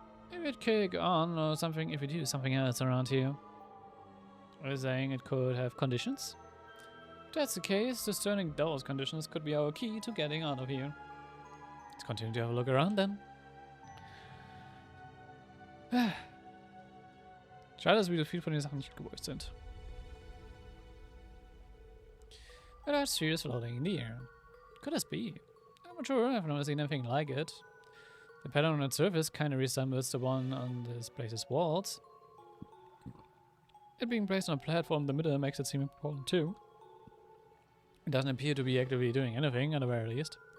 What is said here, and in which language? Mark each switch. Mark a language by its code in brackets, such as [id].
[en] Maybe it'd kick on or something if we do something else around here. I was saying it could have conditions. If that's the case, discerning those conditions could be our key to getting out of here. Let's continue to have a look around then. [de] Schade, dass wieder viele von den Sachen nicht gewollt sind. [en] But that sphere is floating in the air. Could this be? I'm not sure, I've never seen anything like it. The pattern on its surface kind of resembles the one on this place's walls. It being placed on a platform in the middle makes it seem important too. It doesn't appear to be actively doing anything, at the very least.